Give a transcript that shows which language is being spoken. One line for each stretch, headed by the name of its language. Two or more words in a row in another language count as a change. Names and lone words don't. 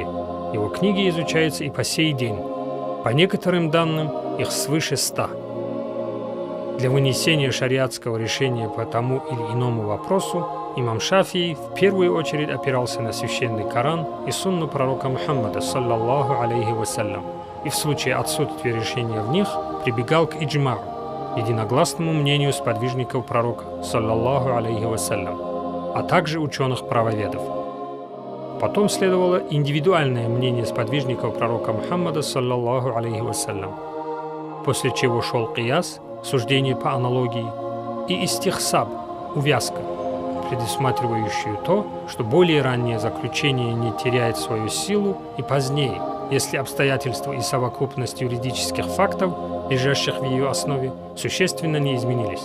Russian: Его книги изучаются и по сей день. По некоторым данным, их свыше 100. Для вынесения шариатского решения по тому или иному вопросу имам Шафии в первую очередь опирался на священный Коран и сунну пророка Мухаммада,
Arabic: صلى الله عليه وسلم,
Russian: и в случае отсутствия решения в них прибегал к иджмау, единогласному мнению сподвижников пророка,
Arabic: صلى الله عليه وسلم,
Russian: а также ученых-правоведов. Потом следовало индивидуальное мнение сподвижников пророка Мухаммада,
Arabic: صلى الله عليه وسلم,
Russian: после чего шел кияс, суждение по аналогии, и истихсаб, увязка, предусматривающую то, что более раннее заключение не теряет свою силу и позднее, если обстоятельства и совокупность юридических фактов, лежащих в ее основе, существенно не изменились.